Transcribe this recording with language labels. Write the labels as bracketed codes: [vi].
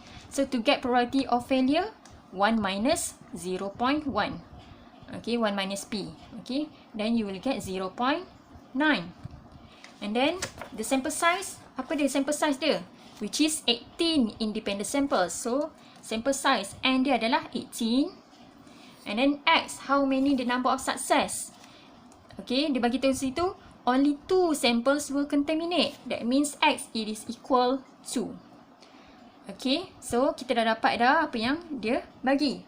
[en] So to get probability of failure, 1 minus 0.1. Okay, 1 minus P. Okay, then you will get 0.9. And then the sample size, [ms] apa dia sample size dia? [en] Which is 18 independent samples. [ms] So sample size N dia adalah 18. [en] And then X, how many the number of success? Okay, [ms] dia bagi tahu situ, [en] only 2 samples were contaminated. That means X, it is equal to. [ms] Okay, so kita dah dapat dah apa yang dia bagi.